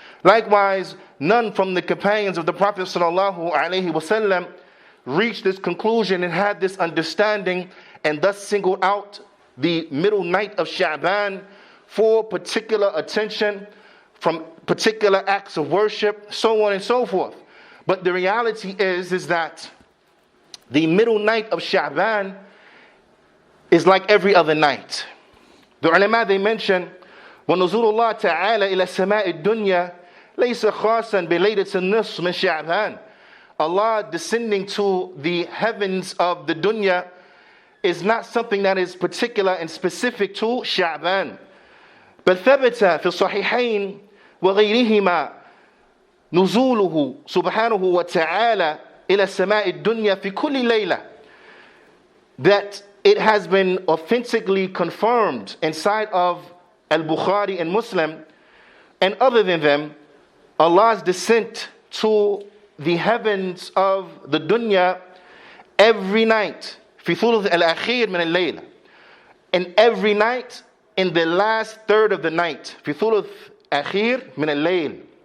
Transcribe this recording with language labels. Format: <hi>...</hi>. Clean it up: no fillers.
<en>Likewise, none from the companions of the Prophet ﷺ reached this conclusion and had this understanding, and thus singled out the middle night of Sha'baan for particular attention, from particular acts of worship, so on and so forth. But the reality is that the middle night of Sha'baan is like every other night. The ulama, they mention,</en> <ar>وَنُزُولُ اللَّهِ تَعَالَى إِلَى السَّمَاءِ الدُّنْيَا لَيْسَ خَاصًا بِلَيْلَةِ النِّصْفِ مِنْ شَعْبَانِ.</ar> <en>Allah descending to the heavens of the dunya is not something that is particular and specific to Sha'baan.</en> <ar>بل ثبت في الصحيحين وغيرهما نزوله سبحانه وتعالى إلى السماء الدنيا في كل ليلة.</ar> <en>That it has been authentically confirmed inside of Al-Bukhari and Muslim, and other than them, Allah's descent to the heavens of the dunya every night</en> <ar>في ثلث الأخير من الليل,</ar> <en>and every night in the last third of the night</en> <ar>في ثلث أخير من الليل.</ar>